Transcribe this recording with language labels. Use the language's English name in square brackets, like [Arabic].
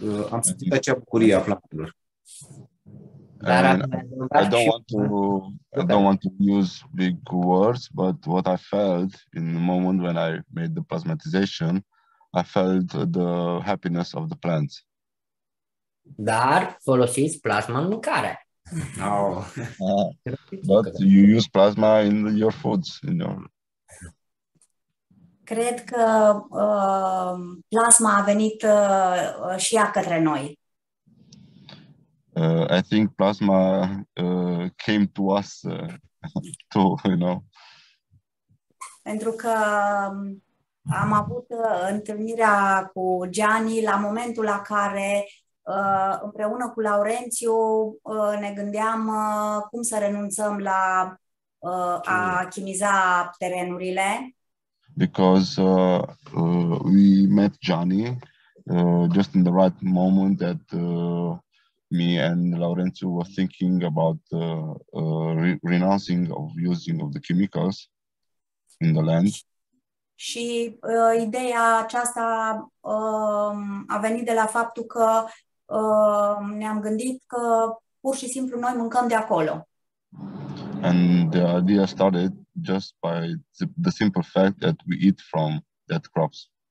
[Romanian] Am simțit acea bucurie a plantelor. [English] And I don't want to use big words, but what I felt in the moment when I made the plasmatization, I felt the happiness of the plants. [Romanian] Dar folosiți plasma în mâncare. Oh. [English] But you use plasma in your foods. [Romanian] Cred că plasma a venit și ea către noi. [English] I think plasma came to us too, [Romanian] Pentru că am avut întâlnirea cu GIANI la momentul la care împreună cu Laurențiu ne gândeam cum să renunțăm la a chimiza terenurile. [English] Because we met Gianni just in the right moment that me and Laurențiu were thinking about renouncing of using of the chemicals in the land. [Romanian] Și ideea aceasta a venit de la faptul că ne-am gândit că pur și simplu noi mâncăm de acolo. [English] And the idea started just by the simple fact that we eat from that crops.